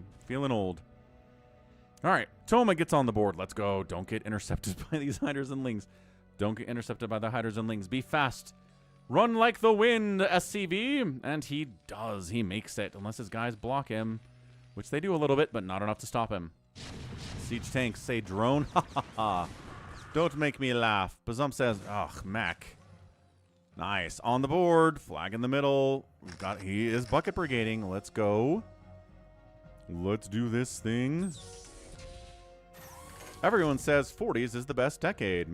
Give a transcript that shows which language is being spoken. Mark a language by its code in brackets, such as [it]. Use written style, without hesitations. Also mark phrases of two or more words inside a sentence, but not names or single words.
[en] Feeling old. All right. Toma gets on the board. Let's go. Don't get intercepted by these hiders and lings. Don't get intercepted by the hiders and lings. Be fast. Run like the wind, SCV. And he does. He makes it. Unless his guys block him. Which they do a little bit, but not enough to stop him. Siege Tanks say drone. Ha ha ha. Don't make me laugh. Bazump says, ugh, Mac. Nice. On the board. Flag in the middle. He is bucket brigading. Let's go. Let's do this thing. Everyone says 40s is the best decade.